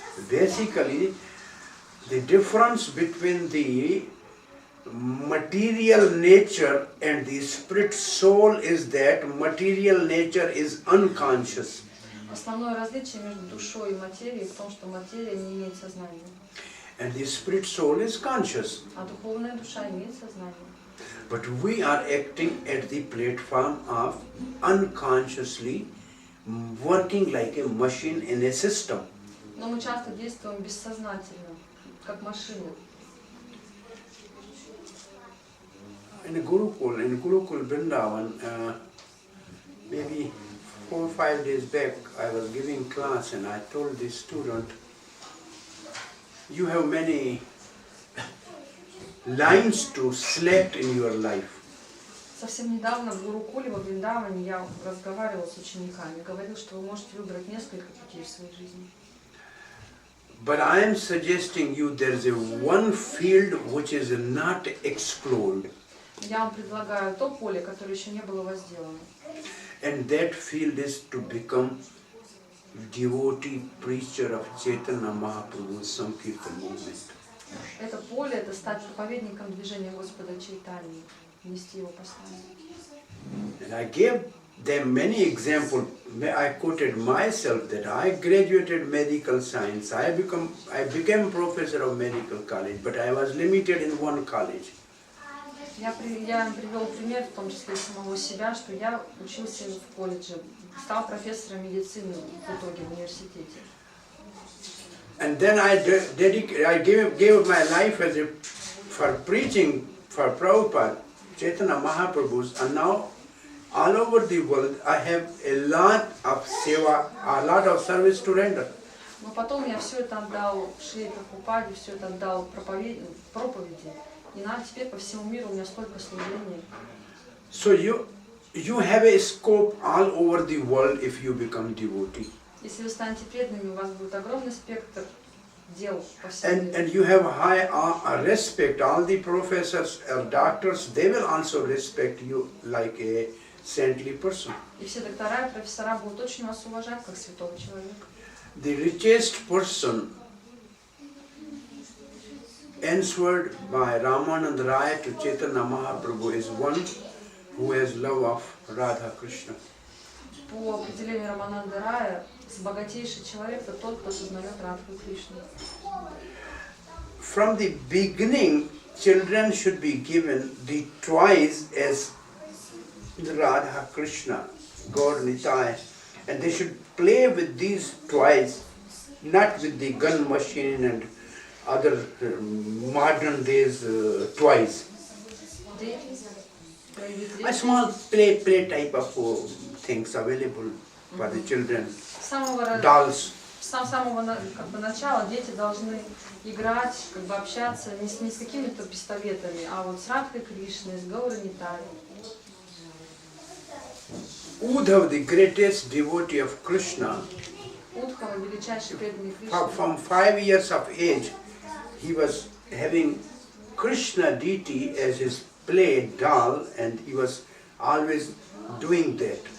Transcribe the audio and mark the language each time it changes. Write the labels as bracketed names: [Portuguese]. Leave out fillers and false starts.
[English] Basically, the difference between the material nature and the spirit soul is that material nature is unconscious. [Russian] Основное различие между душой и материей в том, что материя не имеет сознания. [English] And the spirit soul is conscious. [Russian] А духовная душа имеет сознание. [English] But we are acting at the platform of unconsciously working like a machine in a system. [Russian] Но мы часто действуем бессознательно, как машины. [English] In Gurukul Vrindavan, maybe 4 or 5 days back, I was giving class and I told the student, you have many lines to select in your life. [Russian] Совсем недавно в Гурукуле, во Вриндаване, я разговаривала с учениками, говорил, что вы можете выбрать несколько путей в своей жизни. [English] But I am suggesting you there is a one field which is not explored. [Russian] Я вам предлагаю то поле, которое еще не было возделано. [English] And that field is to become devotee preacher of Chaitanya Mahaprabhu's Sankirtan movement. [Russian] Это поле, это стать проповедником движения Господа Чайтаньи, нести его послание. [English] And I gave them many examples. I quoted myself that I graduated medical science. I became professor of medical college, but I was limited in one college. [Russian] Я привел пример, в том числе и самого себя, что я учился в колледже, стал профессором медицины в итоге в университете. [English] And then I gave my life for preaching for Prabhupada, Chaitanya Mahaprabhu's, and now all over the world I have a lot of seva, a lot of service to render. [Russian] Но потом я все это отдал Шри Прабхупаде, все это отдал проповеди. И теперь по всему миру у меня столько служений. [English] So you have a scope all over the world if you become devotee. [Russian] Если вы станете преданными, у вас будет огромный спектр дел по всему миру. [English] And you have high respect. All the professors or doctors, they will also respect you like a saintly person. [Russian] И все доктора и профессора будут очень вас уважать как святого человека. [English] The richest person answered by Ramananda Raya to Chaitanya Mahaprabhu is one who has love of Radha Krishna. [Russian] По определению Рамананды Рая, богатейший человек, это тот, кто сознает Радху и Кришну. [English] From the beginning, children should be given the toys as Radha Krishna, God Nitai, and they should play with these toys, not with the gun machine and other modern days toys. A small play type of things available for the children, dolls. [Russian] С самого начала дети должны играть, общаться не с какими-то пистолетами, а вот с Радхой Кришной, с Гаурой Нитай. [English] Uddhav, the greatest devotee of Krishna, [Russian] Удхава, величайший преданный Кришны, [English] from 5 years of age, he was having Krishna deity as his play doll, and he was always doing that.